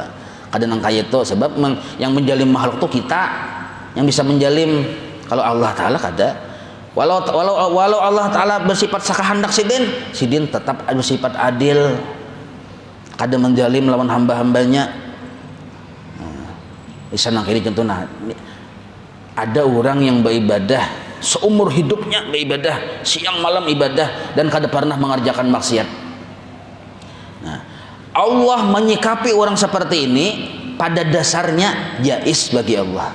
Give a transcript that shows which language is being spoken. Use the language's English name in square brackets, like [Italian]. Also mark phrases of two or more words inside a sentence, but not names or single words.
[Banjar] Kada nang kaya itu sebab yang menjalim makhluk tuh kita yang bisa menjalim. Kalau Allah Ta'ala kada. Walau Allah Ta'ala bersifat sakahandak sidin tetap bersifat adil, kada menjalim lawan hamba-hambanya. Bisa nangkiri contohnya, [Indonesian] ada orang yang beribadah seumur hidupnya beribadah, siang malam ibadah dan kada pernah mengerjakan maksiat. Nah, Allah menyikapi orang seperti ini pada dasarnya jaiz bagi Allah.